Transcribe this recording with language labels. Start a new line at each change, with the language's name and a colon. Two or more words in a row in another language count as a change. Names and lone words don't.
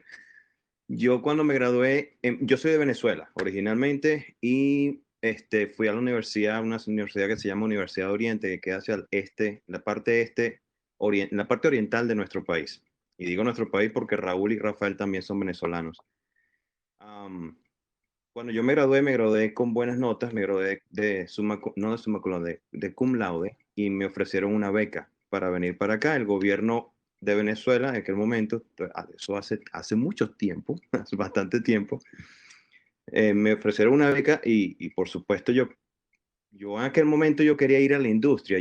Spanish: Yo cuando me gradué, yo soy de Venezuela originalmente y fui a la universidad, una universidad que se llama Universidad de Oriente, que queda hacia el este, la parte la parte oriental de nuestro país. Y digo nuestro país porque Raúl y Rafael también son venezolanos. Cuando yo me gradué con buenas notas, me gradué no de
Latin: summa cum laude,
Spanish: de
Latin: cum laude,
Spanish: y me ofrecieron una beca para venir para acá. El gobierno de Venezuela en aquel momento, eso hace mucho tiempo, hace bastante tiempo, me ofrecieron una beca y por supuesto yo en aquel momento yo quería ir a la industria.